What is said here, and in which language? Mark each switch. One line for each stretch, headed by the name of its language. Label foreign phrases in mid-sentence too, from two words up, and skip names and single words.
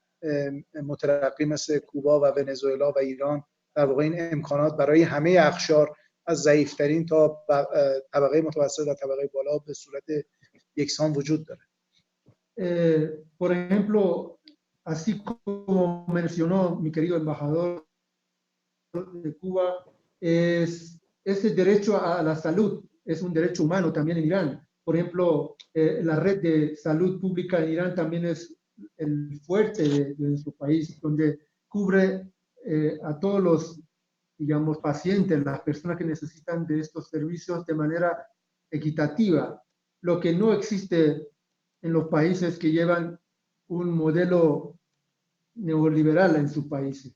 Persian: مترقی مثل کوبا و ونزوئلا و ایران در واقع این امکانات برای همه اقشار از ضعیفترین تا طبقه متوسط و طبقه بالا به صورت یکسان وجود داره.
Spanish: Por ejemplo, así como mencionó mi querido embajador de Cuba, ese derecho a la salud es un derecho humano también en Irán. Por ejemplo, la red de salud pública en Irán también es el fuerte de nuestro país, donde cubre a todos los, digamos, pacientes, las personas que necesitan de estos servicios de manera equitativa, lo que no existe en los países que llevan un modelo neoliberal en sus países.